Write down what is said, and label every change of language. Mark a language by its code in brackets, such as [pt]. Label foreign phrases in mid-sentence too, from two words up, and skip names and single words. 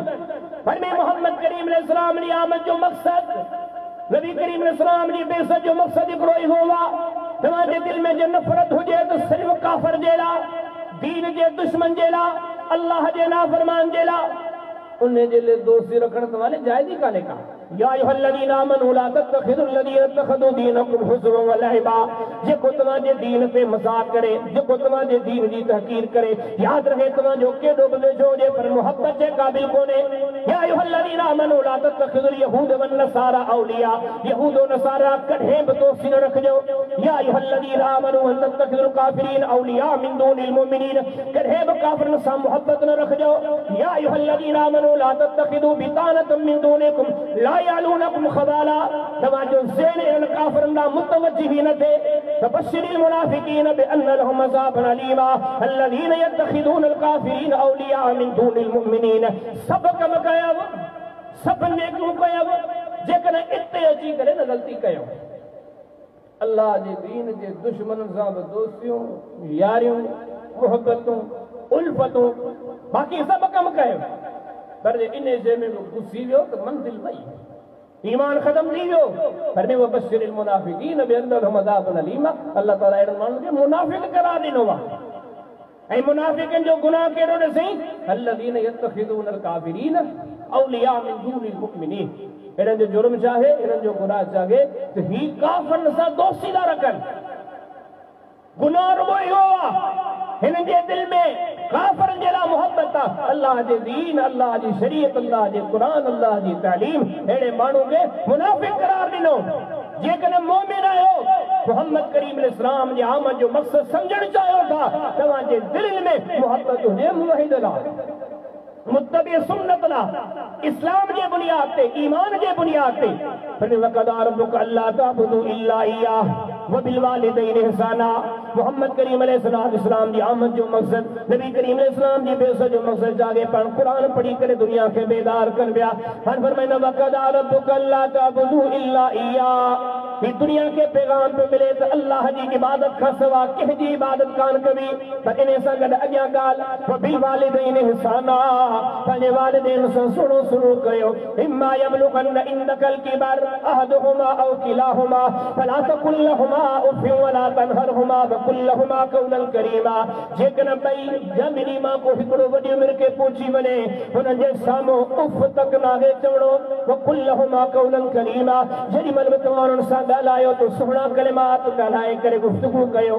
[sd] पर में मोहम्मद करीम अलैहिस्सलाम जी आमद जो मक़सद, नबी करीम अलैहिस्सलाम जी बेइज़्ज़त जो मक़सद हिकिड़ो ई हुआ तव्हांजे दिल में जे नफ़रत हुजे त सिर्फ़ काफ़िर जे लाइ, दीन जे दुश्मन जे लाइ, अल्लाह जे नाफ़रमान जे लाइ, उन जे लाइ दोस्ती रखण तव्हां लाइ जाइज़ ई कान्हे का। [ar] يا أيها الذين آمنوا لا تتخذوا الذين اتخذوا دينكم هزوا ولعبا, [sd] जेको तव्हांजे दीन ते मज़ाक करे, जेको तव्हांजे दीन जी तहकीर करे, याद रहे तव्हांजो केॾो बि वेझो हुजे पर मोहब्बत जे क़ाबिल कोन्हे। [ar] يا أيها الذين آمنوا لا تتخذوا اليهود والنصارى أولياء, यहूद व नसारा कॾहिं बि दोस्ती न रखिजो। يا أيها الذين آمنوا أن تتخذوا الكافرين أولياء من دون المؤمنين, [sd] कॾहिं बि काफ़िरनि सां मोहब्बत न रखिजो। [ar] يا أيها الذين آمنوا لا تتخذوا بطانة من دونكم لا يألونكم خبالا, [sd] तव्हांजो ज़हन इन काफ़िरनि ॾांहुं मुतवज्जिह न थिए। [ar] فبشر المنافقين بأن لهم عذابا أليما الذين يتخذون الكافرين أولياء من دون المؤمنين. [sd] सभु कम कयव, सभु नेकियूं कयव, जेकॾहिं इते अची करे न ग़लती कयो। अल्लाह जे दीन जे दुश्मननि सां बि दोस्तियूं, यारियूं, मोहब्बतूं, उल्फतूं, बाक़ी सभु कम कयो, पर इन शइ में घुसी वियो त मंज़िल वई, ईमान ख़त्म थी वियो। पर [ar] وبشر المنافقين بأن لهم عذابا أليما, [sd] अल्लाह ताला अहिड़नि माण्हुनि खे मुनाफ़िक़ करार ॾिनो आहे। ऐं मुनाफ़िक़नि जो गुनाह कहिड़ो ॾिसई, [ar] الذين يتخذون الكافرين أولياء من دون المؤمنين, [sd] इन्हनि जो जुर्म छा आहे, इन्हनि जो गुनाह छा आहे त ही काफ़िरनि सां दोस्ती था रखनि। गुनाह रुॻो इहो आहे, हिननि जे दिलि में काफ़िरनि जे लाइ मोहब्बत आहे। अल्लाह जे दीन, अल्लाह जी शरीयत, अल्लाह जे क़ुरान, अल्लाह जी तालीम, अहिड़े माण्हू खे मुनाफ़िक़ करार ॾिनो। जेकॾहिं मोमिन आहियो, मोहम्मद करीम इस्लाम जे आमद जो मक़सद सम्झणु चाहियो था, तव्हांजे दिलि में मोहब्बत हुजे मुवहिद लाइ, मुत्तबी सुन्नत लाइ, इस्लाम जे बुनियाद ते, ईमान जे बुनियाद ते। [ar] फिर وقضى ربك ألا تعبدوا إلا إياه وبالوالدين إحسانا. [sd] मोहम्मद करीम अलैहिस्सलाम जी आमद जो मक़सद, नबी करीम अलैहिस्सलाम जी बेअसत जो मक़सद जागे पाण कुरान पढ़ी करे दुनिया खे बेदार कनि पिया। [ar] हाणे फरमाईंदा وقضى ربك ألا تعبدوا إلا إياه, [sd] ही दुनिया के पैगाम पे मिले तो अल्लाह जी इबादत खां सवा कंहिंजी इबादत कान कबी। पर इन सां गॾु अॻियां ॻाल्हि [ar] وبالوالدين إحسانا, [sd] पंहिंजे वालिदैन सां सुहिणो सलूक कयो। [ar] إما يبلغن عندك الكبر أحدهما أو كلاهما فلا تقل لهما أف ولا تنهرهما وقل لهما قولا كريما. [sd] जेकॾहिं ॿई ॼमिनी मां को हिकिड़ो वॾी उमिरि खे पहुची वञे, हुननि जे साम्हूं उफ़ तक नाहे चवणो, [ar] وقل لهما قولا كريما. [sd] जेॾीमहिल बि तव्हां हुननि सां ॻाल्हायो तो सुहिणा कलिमात ॻाल्हाए करे गुफ़्तगू कयो।